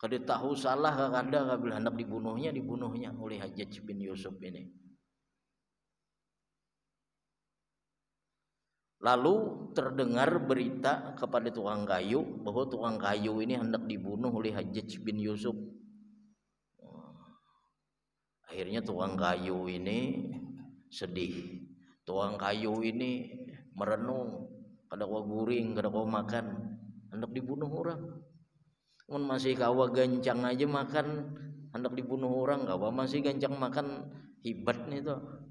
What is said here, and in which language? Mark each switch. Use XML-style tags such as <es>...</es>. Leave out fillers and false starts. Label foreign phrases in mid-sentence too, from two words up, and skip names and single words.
<ms>Kada tahu salah kada kabil</ms> <id>hendak dibunuhnya oleh Hajjaj bin Yusuf ini. Lalu terdengar berita kepada tukang kayu bahwa tukang kayu ini hendak dibunuh oleh Hajjaj bin Yusuf. Akhirnya tukang kayu ini sedih. Tukang kayu ini merenung,</id> <ms>kada kau guring, kada kau makan,</ms> <id>hendak dibunuh orang.</id> <ms>Mun masih kawa gancang aja makan, hendak dibunuh orang, kawa masih gancang makan, hebat nih tuh.</ms>